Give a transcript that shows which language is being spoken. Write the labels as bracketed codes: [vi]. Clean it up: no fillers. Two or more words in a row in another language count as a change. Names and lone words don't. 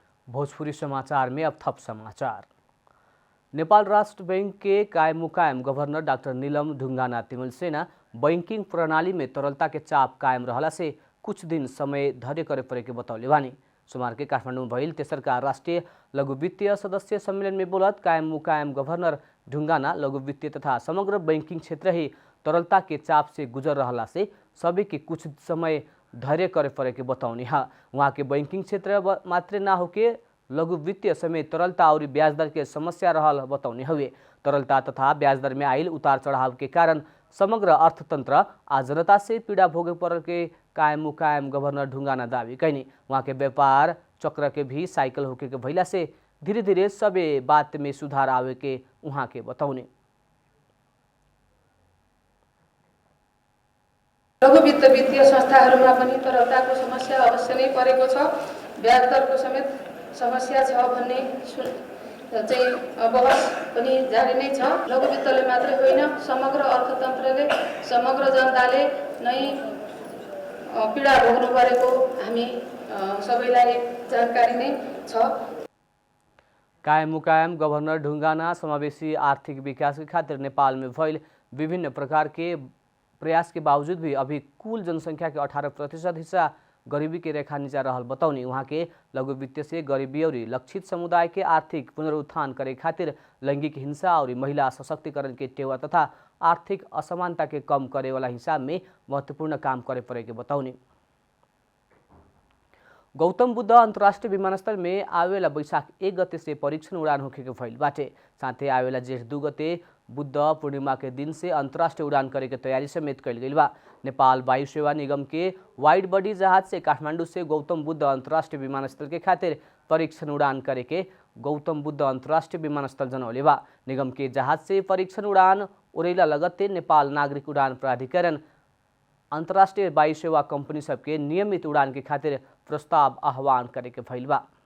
[bho] भोजपुरी समाचार में अब थप समाचार। नेपाल राष्ट्र बैंक के कायम गवर्नर डॉक्टर नीलम ढुंगाना तिमलसेना बैंकिंग प्रणाली में तरलता के चाप कायम रहला से कुछ दिन समय धैर्य करे पड़े के बतौले बानी। सोमवार के काठमाडौँ में भइल तेसरका राष्ट्रिय लघु वित्तीय सदस्य सम्मेलन में बोलत कायम गवर्नर ढुंगाना लघु वित्तीय तथा समग्र बैंकिंग क्षेत्र ही तरलता के चाप से गुजर रहला से सभी के कुछ समय धैर्य करे पड़े के बतौनी है। वहाँ के बैंकिंग क्षेत्र मात्र ना होके लघु वित्तीय समेत तरलता और ब्याज दर के समस्या रहल बतौनी हुए। तरलता तथा ब्याज दर में आयल उतार चढ़ाव के कारण समग्र अर्थतंत्र आ जनता से पीड़ा भोगे पड़ल के कायम गवर्नर ढुंगाना दावी कैनी। वहाँ के व्यापार चक्र के भी साइकिल होके के भइला से धीरे धीरे सबे बात में सुधार आवे के वहाँ के बतौने। [ne] लघु वित्तीय संस्थाहरूमा पनि तरलताको समस्या अवश्य नै परेको छ। ब्याज दरको समेत समस्या छ भन्ने चाहिँ बहस पनि जारी नै छ। लघु वित्तले मात्रै होइन, समग्र अर्थतन्त्रले, समग्र जनताले नै पीडा भोग्नु परेको हामी सबैलाई जानकारी नै छ। [bho] कायम गवर्नर ढुंगाना समावेशी आर्थिक विकास के खातिर नेपाल में भइल विभिन्न प्रकार के प्रयास के बावजूद भी अभी कुल जनसंख्या के 18% हिस्सा गरीबी के रेखा नीचा रहल बतौनी। वहाँ के लघु वित्त से गरीबी और लक्षित समुदाय के आर्थिक पुनरुत्थान करे खातिर लैंगिक हिंसा और महिला सशक्तिकरण के टेवा तथा आर्थिक असमानता के कम करे वाला हिसाब में महत्वपूर्ण काम करे पड़े के बतौनी। गौतम बुद्ध अंतर्राष्ट्रीय विमानस्थल में आवेला वैशाख 1 गते से परीक्षण उड़ान होके के भइल बाटे। साथै आवेला जेठ 2 गते बुद्ध पूर्णिमा के दिन से अंतर्राष्ट्रीय उड़ान करे के तैयारी समेत कल गई बा। नेपाल वायु सेवा निगम के वाइड बॉडी जहाज से काठमांडू से गौतम बुद्ध अंतर्राष्ट्रीय विमानस्थल के खातिर परीक्षण उड़ान करे के गौतम बुद्ध अंतर्राष्ट्रीय विमानस्थल जनौले बा। निगम के जहाज से परीक्षण उड़ान उड़ैला लगत्ते नेपाल नागरिक उड़ान प्राधिकरण अंतर्राष्ट्रीय वायु सेवा कंपनी सबके नियमित उड़ान के खातिर प्रस्ताव आह्वान करे के भइल बा।